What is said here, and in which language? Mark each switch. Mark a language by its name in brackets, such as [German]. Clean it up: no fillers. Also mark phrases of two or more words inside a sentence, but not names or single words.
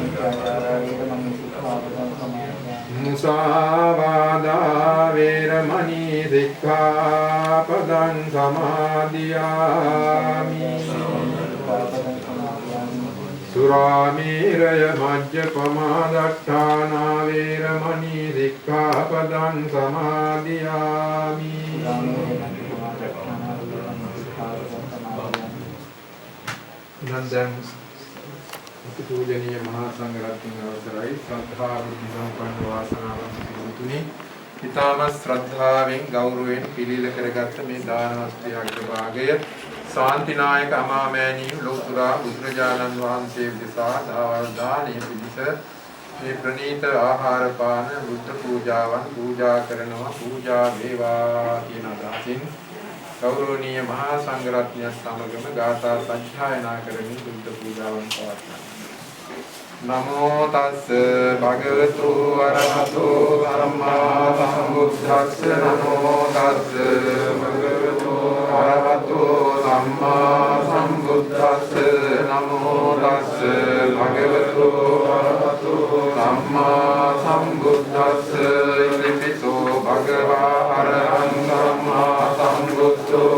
[Pali] มุสาวาดาเวรมณีสิกขาปดังสมาธิยามิสุรามีรยมัจจปมาดัฏฐานาเวรมณีสิกขาปดังสมาธิยามิ [Sinhala] นั้น දැන් අතිපූජනීය මහා සංඝරත්නයේ අවසරයි ශ්‍රද්ධා බුද්ධ සම්පන්න වාසනාවන්ත පින්තුනි ඊටමත් ශ්‍රද්ධාවෙන් ගෞරවයෙන් පිළිල කරගත්ත මේ දාන වස්තුවේ අග්‍රභාගය ශාන්තිනායක අමාමෑණියු ලෝතුරා බුදුරජාණන් වහන්සේ විදසා දානීය පිළිස මේ ප්‍රණීත ආහාර පාන බුද්ධ පූජාවන් පූජා කරනවා පූජා වේවා කියන අදහසින් ගෞරවනීය මහා සංඝරත්නය සමගම ගාථා සජ්ජායනා කරමින් බුද්ධ පූජාවන් පවත්වනවා. [Pali] නමෝ තස්ස භගවතු අරහතෝ සම්මා සම්බුද්දස්ස නමෝ තස්ස භගවතු අරහතෝ සම්මා සම්බුද්දස්ස නමෝ තස්ස භගවතු අරහතෝ සම්මා සම්බුද්දස්ස ඉතිපිසෝ භගවා අරහං සම්මා සම්බුද්ධෝ